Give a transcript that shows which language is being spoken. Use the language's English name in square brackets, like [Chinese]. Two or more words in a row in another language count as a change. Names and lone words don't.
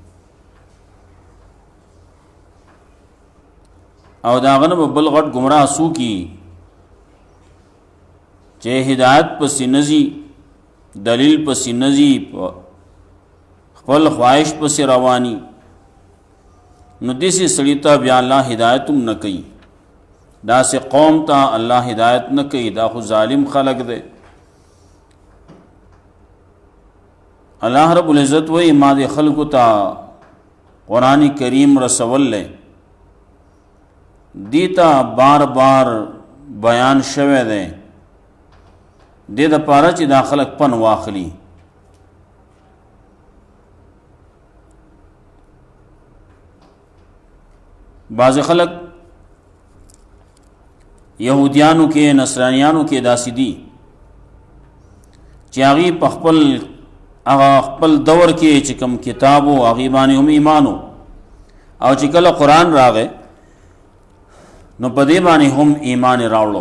[Pashto] او دا غنه به بل غټ گمراه سو کی چې هدایت پسې نزي، دلیل پسې نزي، خپل خواهش پسې رواني، نو دسی سړی ته بیا الله هدایت هم نه کوي. داسې قوم ته الله هدایت نه کوي، دا خو ظالم خلق دی. [Arabic] الله رب العزت [Pashto] وی ما دې خلقو ته قرآن کریم رسول لے، دیتا بار بار بیان شوه دی، دې د پاره چې دا خلق پن واخلي. بعض خلق یهودیانو کې نصرانیانو کې داسې دي چې هغې په خپل دور کې چې کوم کتاب و هغې باندې هم ایمانو، او چې کله قرآن راغی نو په دې باندې هم ایمان راوړو.